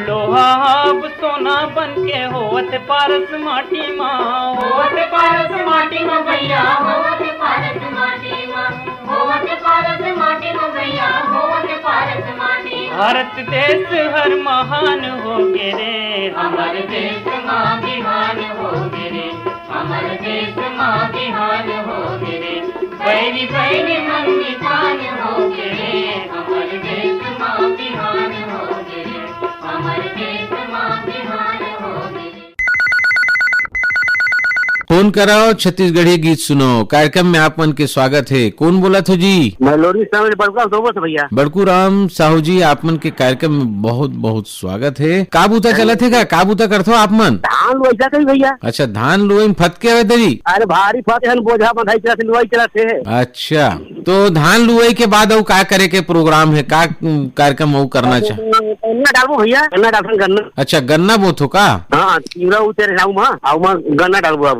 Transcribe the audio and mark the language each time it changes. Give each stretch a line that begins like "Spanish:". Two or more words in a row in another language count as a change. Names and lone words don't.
Chhattisgarhi: लोहा अब सोना बन के होवत पारस माटी माँ, होवत पारस माटी में भैया, होवत पारस माटी माँ, होवत पारस माटी में भैया, होवत पारस माटी। भारत देश हर महान हो गे रे, हमारे देश माँ बिहान हो गे रे, हमारे देश माँ बिहान हो गे रे, बैरी बैरी मन निशान हो गे रे, हमारे देश माँ बिहान हो गे रे, हमारे देश माँ बिहान हो गे रे। फोन कराओ छत्तीसगढ़ी गीत सुनो, कार्यक्रम में आप मन के स्वागत है। कौन बोला था जी? मैं लोरी बड़कू भैया। बड़कू राम साहू जी, आप मन के कार्यक्रम में बहुत बहुत स्वागत है। काबूता चलत है का? काबूता करते हो आप मन? धान लोईसा कही भैया। अच्छा, धान लोई फटके हुए दरी? अरे भारी फटे हन, बोझा बंधाई चला लुआई चला थे। अच्छा, तो धान लुआई के बाद और का करे के प्रोग्राम है, का कार्यक्रम वो करना चाहे? गन्ना डालू भैया, गन्ना डाल गन्ना। अच्छा, गन्ना बोथो का? हाँ, उतरे गन्ना डालू बाबू।